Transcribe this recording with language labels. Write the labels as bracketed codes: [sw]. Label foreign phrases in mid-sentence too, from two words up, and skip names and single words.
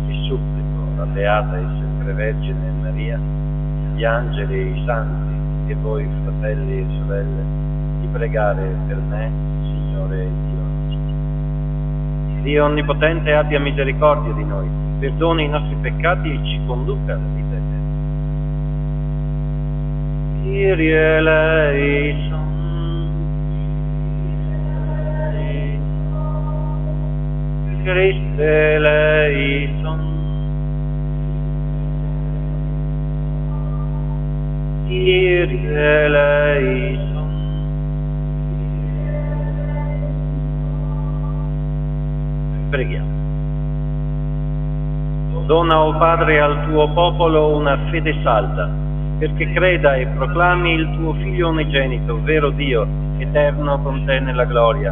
[it] Ti supplico, la Beata e sempre Vergine Maria, gli angeli e i santi, e voi fratelli e sorelle, di pregare per me, Signore Dio nostro. Dio Onnipotente abbia misericordia di noi, perdoni i nostri peccati e ci conduca alla vita eterna. [el] Kyrie eleison, Christe eleison, Kyrie eleison. [it] Preghiamo. Dona, o Padre, al tuo popolo una fede salda, perché creda e proclami il tuo Figlio unigenito, vero Dio, eterno con te nella gloria.